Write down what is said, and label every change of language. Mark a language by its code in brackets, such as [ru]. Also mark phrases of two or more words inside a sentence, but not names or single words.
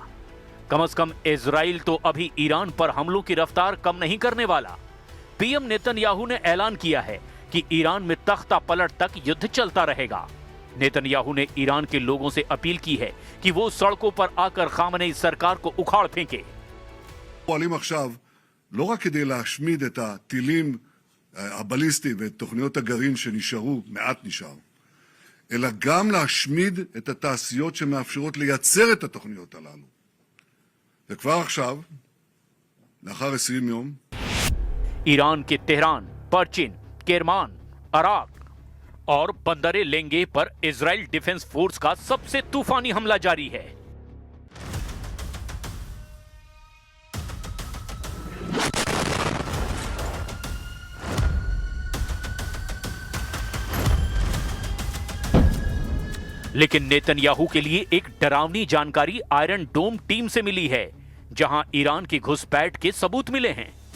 [hi] कम से कम इजराइल तो अभी ईरान पर हमलों की रफ्तार कम नहीं करने वाला। पीएम नेतन्याहू ने ऐलान किया है कि ईरान में तख्ता पलट तक युद्ध चलता रहेगा। नेतन्याहू ने ईरान के लोगों से अपील की है कि वो सड़कों पर आकर खामनेई सरकार को उखाड़ फेंके। [he] פועלים עכשיו לא רק כדי להשמיד את הטילים הבליסטי ואת תוכניות הגרעין שנשארו, מעט נשאר, אלא גם להשמיד את התעשיות שמאפשרות לייצר את התוכניות הללו. וכבר עכשיו, לאחר 20 יום, [hi] ईरान के तेहरान, परचिन, केरमान, अराक और बंदरे लेंगे पर इजराइल डिफेंस फोर्स का सबसे तूफानी हमला जारी है। लेकिन नेतन्याहू के लिए एक डरावनी जानकारी आयरन डोम टीम से मिली है, जहां ईरान की घुसपैठ के सबूत मिले हैं।